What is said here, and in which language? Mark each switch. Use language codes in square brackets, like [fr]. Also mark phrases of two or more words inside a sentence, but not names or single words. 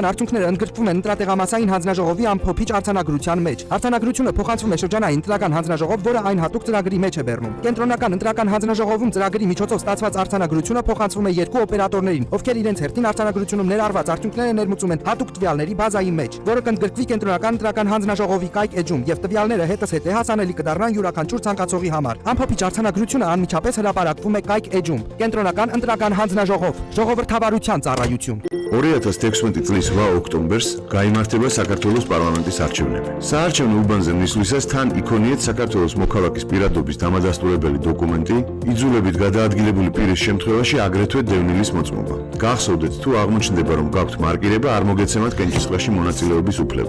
[hy] արդյունքները ընդգրկվում են ընտրատեղամասային հանձնաժողովի ամփոփիչ արձանագրության մեջ։ Արձանագրությունը փոխանցվում է շրջանային ընտրական հանձնաժողով, որը այն հատուկ ծրագրի մեջ է բեռնում։ Կենտրոնական ընտրական հանձնաժողովում ծրագրի միջոցով ստացված արձանագրությունը փոխանցվում է երկու օպերատորներին, ովքեր իրենց հերթին արձանագրությունում ներառված արդյունքները ներմուծում են հատուկ տվյալների բազայի մեջ, որը կընդգրկվի կենտրոնական ընտրական հանձնաժողովի կայք էջում եւ տվյալները հետզհետե հասանելի կդառնան յուրաքանչյուր ցանկացողի համար։ Ամփոփիչ արձանագրությունը անմիջապես հրապարակվում է կայք էջում։ Կենտրոնական ընտրական հանձնաժողով, ժողովրդավարության ծառայություն։ [ka] 2016 წლის 8 ოქტომბერს გაიმართება საქართველოს პარლამენტის არჩევნები. საარჩევნო უბანზე მისვლისას თან იქონიეთ საქართველოს მოქალაქის პირადობის დამადასტურებელი დოკუმენტი, იძულებით გადაადგილებული პირის შემთხვევაში აგრეთვე დევნილის მოწმობა. გახსოვდეთ თუ აღმოჩნდება რომ გაქვთ მარკირება, არ მოგეცემათ კენჭისყრაში მონაწილეობის უფლება.